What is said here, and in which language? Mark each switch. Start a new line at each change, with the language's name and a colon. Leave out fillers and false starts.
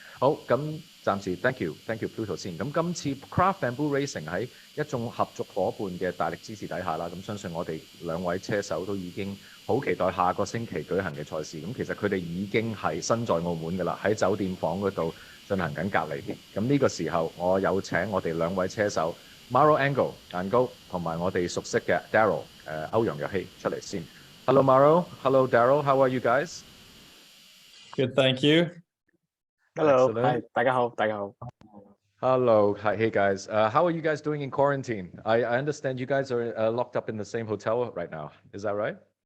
Cantonese: 好，咁暫時
English: thank you
Cantonese: Pluto 先。咁今次 Craft Bamboo Racing 喺一眾合作伙伴嘅大力支持底下啦，咁相信我哋兩位車手都已經好期待下個星期舉行嘅賽事。咁其實佢哋已經係身在澳門㗎啦，喺酒店房嗰度進行緊隔離。咁呢個時候，我有請我哋兩位車手 Maro Engel 晏高同埋我哋熟悉嘅 Daryl 歐陽若曦出嚟先。
English: Hello Maro，Hello Daryl，How are you guys? Good, thank you. Hello， Excellent.
Cantonese: 大家好，大家好。
English: Hello, hey guys. How are you guys doing in quarantine? I understand you guys are locked up in the same hotel right now. Is that right?